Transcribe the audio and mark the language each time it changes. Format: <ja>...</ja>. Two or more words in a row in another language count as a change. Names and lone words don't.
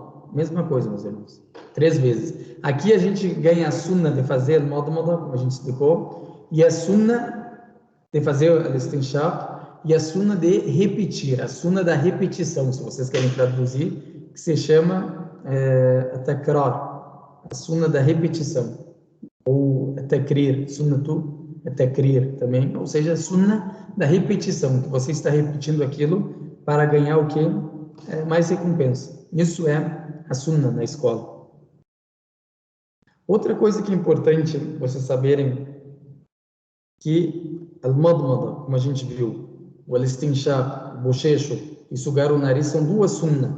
<pt>Mesma coisa, meus irmãos. 3 vezes. Aqui a gente ganha a sunna de fazer al-madmadah, como a gente explicou, e a sunna de fazer al-istinshaq, e a sunna de repetir, a sunna da repetição, se vocês querem traduzir, que se chama takrar, a sunna da repetição, ou takrir,</pt> <ar>سنة، تكرير</ar> <pt>também, ou seja, a sunna da repetição, que você está repetindo aquilo para ganhar o quê? Mais recompensa. Isso é a sunna na escola. Outra coisa que é importante vocês saberem que al-madmada, como a gente viu, o al-istinshaq, o bochecho e sugar o nariz são duas sunnah.</pt>